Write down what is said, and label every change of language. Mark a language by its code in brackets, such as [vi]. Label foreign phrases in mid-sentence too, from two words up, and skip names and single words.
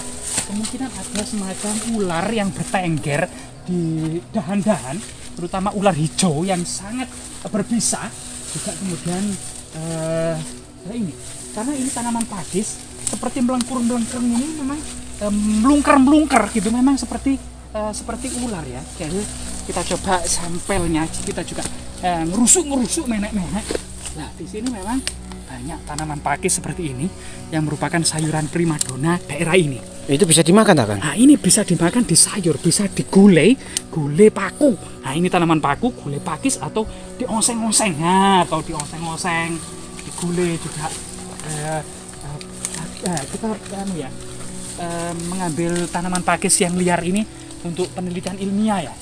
[id] Kemungkinan ada semacam ular yang bertengger di dahan-dahan, terutama ular hijau yang sangat berbisa. Juga kemudian ini karena ini tanaman pakis seperti melengkur ini memang melungker gitu, memang seperti ular ya. Jadi kita coba sampelnya, kita juga ngerusuk menek-menek. Nah di sini memang banyak tanaman pakis seperti ini yang merupakan sayuran primadona daerah ini. Itu bisa dimakan tak kan? Nah ini bisa dimakan di sayur, bisa digulai, gulai paku. Nah ini tanaman paku, gulai pakis atau dioseng-oseng, atau dioseng-oseng, digulai juga kita mengambil tanaman pakis yang liar ini untuk penelitian ilmiah ya.